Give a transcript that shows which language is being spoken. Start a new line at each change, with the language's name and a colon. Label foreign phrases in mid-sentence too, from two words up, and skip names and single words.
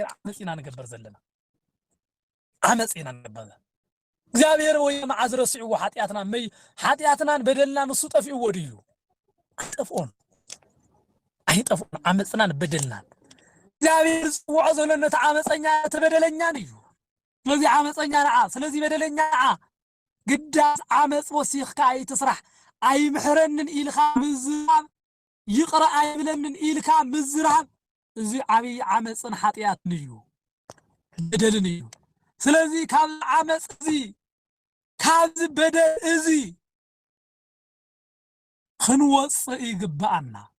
Tigrinya: አመጽና ንገበር ዘለና አመጽና ንገበር እግዚአብሔር ወይ ማዓዝረስዑ ኃጢአትናን በደልና ንሱ ጠፊኡ ወዲዩ አጠፎን አይጠፎን አመጽናን በደልናን እግዚአብሔር ጽውዖ ዘለነ ተዓመጸኛ ተበደለኛን እዩ ስለዚህ አመጸኛ ነዓ ስለዚህ በደለኛ ግዳስ አመጽ ወሲኽካ አይትስራሕ አይምሕረንን ኢልኻ ምዝራብ ይቅራ አይብለንን ኢልካ ምዝራብ እዚ ዓብይ አመጽን ኃጢአትን እዩ በደልን እዩ ስለዚህ ካብ አመጽ እዚ ካብ በደል እዚ ክንወጽእ ይግባአና